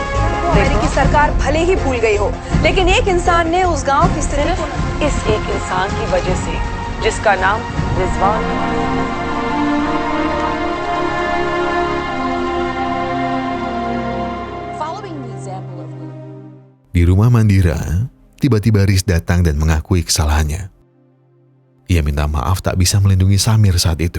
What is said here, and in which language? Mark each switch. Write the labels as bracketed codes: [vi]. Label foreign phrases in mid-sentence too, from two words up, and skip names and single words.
[hi] अमेरिकी सरकार भले ही भूल गई हो, लेकिन एक इंसान ने उस गांव की सिर्फ इस एक इंसान की वजह से, जिसका नाम रिजवान। [id] Di rumah Mandira, tiba-tiba Riz datang dan mengakui kesalahannya. Ia minta maaf tak bisa melindungi Samir saat itu.